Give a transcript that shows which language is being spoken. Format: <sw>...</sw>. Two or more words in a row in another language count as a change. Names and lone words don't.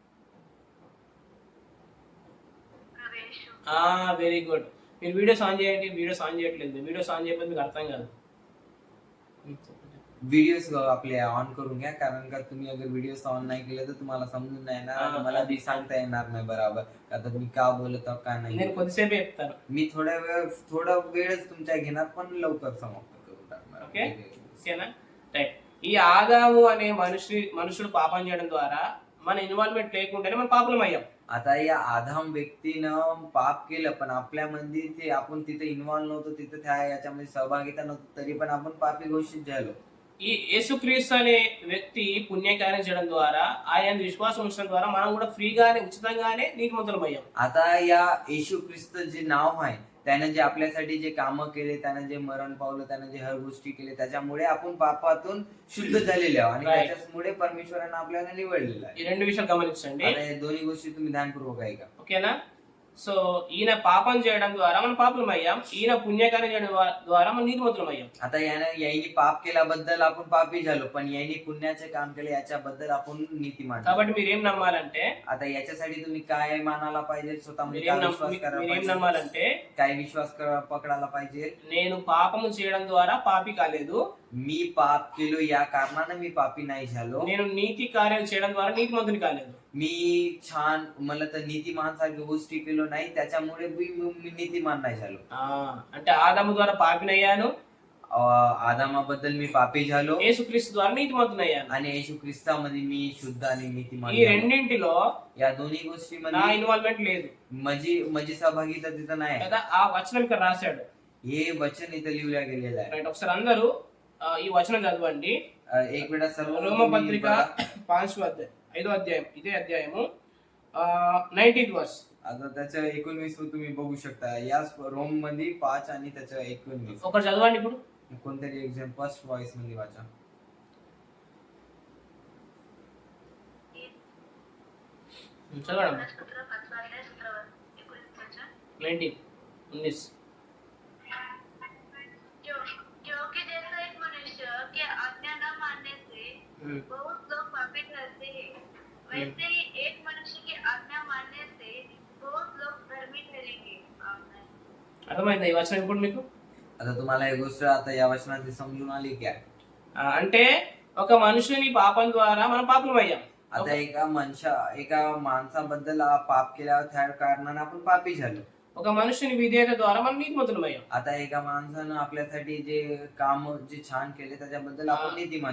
<te>యేసు. వెరీ గుడ్. మీరు</te> <en>videos on</en> <te>చేయండి.</te> <en>videos on</en> <te>చేయట్లేదు.</te> <en>videos on</en> <te>చేయకపోతే మీకు అర్థం కాదు.</te> <mr>व्हिडिओज आपले ऑन करून घ्या, कारण का तुम्ही अगर</mr> <en>videos on</en> <mr>नाही केले तर तुम्हाला समजून नाही येणार आणि मला बी सांगता येणार नाही बरोबर का तर मी का बोलत आहो का नाही.</mr> <te>నేను కొద్దిసేపు చెప్తాను.</te> <mr>मी थोडा वेळच तुमच्या घेणार पण लवकर समाप्त करून टाकणार.</mr> <te>ఓకే, ఓకేనా? రైట్. ఈ ఆదాము అనే మనుషుడు పాపం చేయడం ద్వారా మన ఇన్వాల్వ్మెంట్ లేకుండానే మనం పాపులం అయ్యాం.</te> <mr>आता या आदाम व्यक्तीनं पाप केलं पण आपल्यामध्ये ते आपण तिथे इन्व्हॉल्व नव्हतो, तिथे त्या याच्यामध्ये सहभागिता नव्हतो, तरी पण आपण पापी घोषित झालो.</mr> <te>ఈ యేసుక్రీస్తు అనే వ్యక్తి పుణ్యకార్యం చేయడం ద్వారా, ఆయన విశ్వాసం ఉంచడం ద్వారా మనం కూడా ఫ్రీగానే ఉచితంగానే నీతిమంతులం అయ్యాం.</te> <mr>आता या येशू ख्रिस्त जे नाव आहे त्यानं जे आपल्यासाठी जे कामं केले, त्यानं जे मरण पावलं, त्यानं जे हर गोष्टी केले, त्याच्यामुळे आपण पापातून शुद्ध झालेले आहोत आणि</mr> <en>Right.</en> <mr>त्याच्यामुळे परमेश्वरानं आपल्याला निवडलेलं आहे.</mr> <te>ఈ రెండు విషయాలు గమనించండి.</te> <mr>आता हे दोन्ही गोष्टी तुम्ही ध्यानपूर्वक ऐका.</mr> <te>ఓకేనా? సో ఈయన పాపం చేయడం ద్వారా మనం పాపులం అయ్యాం, ఈయన పుణ్యకార్యం చేయడం ద్వారా మనం నీతిమంతులం అయ్యాం.</te> <mr>आता याने पाप केल्याबद्दल आपण पापी झालो, पण याने पुण्याचे काम केले याच्याबद्दल आपण नीतिमान झालो.</mr> <te>కాబట్టి మీరేం నమ్మాలంటే,</te> <mr>आता याच्यासाठी तुम्ही काय मानायला पाहिजे? स्वतःमध्ये</mr> <te>మీరేం</te> <mr>काय विश्वास करायला</mr> <te>మీరేం</te> <mr>पाहिजे?</mr> <te>నమ్మాలంటే,</te> <mr>काय विश्वास पकडायला पाहिजे?</mr> <te>నేను పాపము చేయడం ద్వారా పాపి కాలేదు,</te> <mr>मी पाप केलो या कारणानं मी पापी नाही झालो.</mr> <te>నేను నీతి కార్యాలు చేయడం ద్వారా నీతిమంతుని కాలేదు.</te> <mr>मी छान मला तर नीतिमान सारख्या गोष्टी केलो नाही, त्याच्यामुळे मी नीतिमान नाही झालो.</mr> <te>అంటే ఆదాము ద్వారా పాపినయ్యాను,</te> <mr>आदामाबद्दल मी पापी झालो</mr> <te>యేసుక్రీస్తు ద్వారా నీతిమంతుని అయ్యాను.</te> <mr>आणि येशू ख्रिस्तामध्ये मी शुद्ध आणि नीतिमान</mr> <te>ఈ</te> <mr>झालो.</mr> <te>రెండింటిలో</te> <mr>या दोन्ही</mr> <te>నా</te> <mr>गोष्टीमध्ये</mr> <te>ఇన్వాల్వ్మెంట్ లేదు</te> <mr>माझी सहभागिता तिथं नाही.</mr> <te>కదా. ఆ వచనం ఇక్కడ రాశాడు.</te> <mr>हे वचन इथं लिहिल्या गेलेलं आहे.</mr> <te>రైట్. ఒకసారి అందరూ ఈ వచనం చదవండి.</te> <mr>एक वेळा सर्व</mr> <te>రోమపత్రిక 5వ అధ్యాయం ఇదే అధ్యాయము</te> <en>19th verse.</en> <mr>आता त्याचं 19 तुम्ही बघू शकता. याच रोम मध्ये 5 आणि त्याचं 19.</mr> <te>ఒకటి చదవండి ఇప్పుడు.</te> <mr>कोणतरी</mr> <en>exam first voice</en> <mr>मध्ये वाचा.</mr> <te>చదవండి.</te> <mr>सत्र 5 अध्याय 17 19 19.</mr> <hi>क्योंकि जैसा एक मनुष्य के आज्ञा न मानने से बहुत लोग पापी ठहरते हैं, वैसे ही एक मनुष्य की आज्ञा मानने से बहुत लोग धर्मी ठहरेंगे.</hi> <mr>आमीन.</mr> <te>అర్థమైందా ఈ వచనం ఇప్పుడు మీకు?</te> <mr>आता तुम्हाला ही गोष्ट आता या वचनात समजून आली क्या?</mr> <te>అంటే ఒక మనుషుని పాపం ద్వారా మనం పాపులం అయ్యాం.</te> <mr>आता एका माणसाबद्दल पाप केल्यावर त्या कारणाने आपण पापी झालो.</mr> <te>ఒక మనుషుని విధేయత ద్వారా మనం నీతిమంతులం అయ్యాం.</te> <mr>आता एका माणसानं आपल्यासाठी जे काम जे छान केले त्याच्याबद्दल आपण नीतिमान</mr>